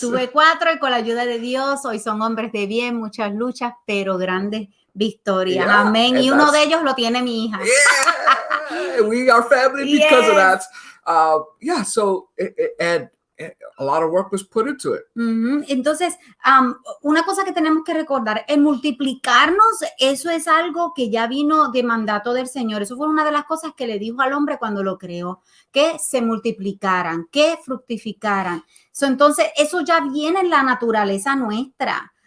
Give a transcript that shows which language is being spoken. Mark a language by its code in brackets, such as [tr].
[es] Tuve 4 y con la ayuda de Dios, hoy son hombres de bien, muchas luchas, pero grandes victorias. Yeah, amén. Y uno de ellos lo tiene mi hija. [en] Yeah, we are family because of that. So and a lot of work was put into it. [es] Entonces, una cosa que tenemos que recordar, el multiplicarnos, eso es algo que ya vino de mandato del Señor. Eso fue una de las cosas que le dijo al hombre cuando lo creó, que se multiplicaran, que fructificaran. Entonces, eso ya viene en la naturaleza nuestra.